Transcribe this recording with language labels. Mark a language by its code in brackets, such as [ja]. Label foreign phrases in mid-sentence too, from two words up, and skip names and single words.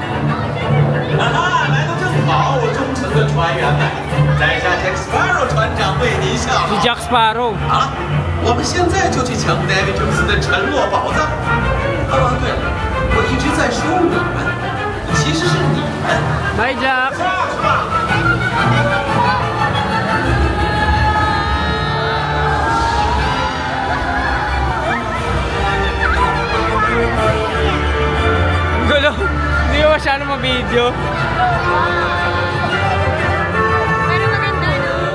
[zh] 来得正好，我忠诚的船员们，在下 Jack Sparrow 船长为您效劳。 Jack Sparrow。好了，我们现在就去抢 David Jones 的沉落宝藏。对了，我一直在说我们，其实是你们。 [en] Bye Jack。 [zh] 下去吧。 [tl] Gulo. Hindi ko masyado ma-video. Pero maganda, no?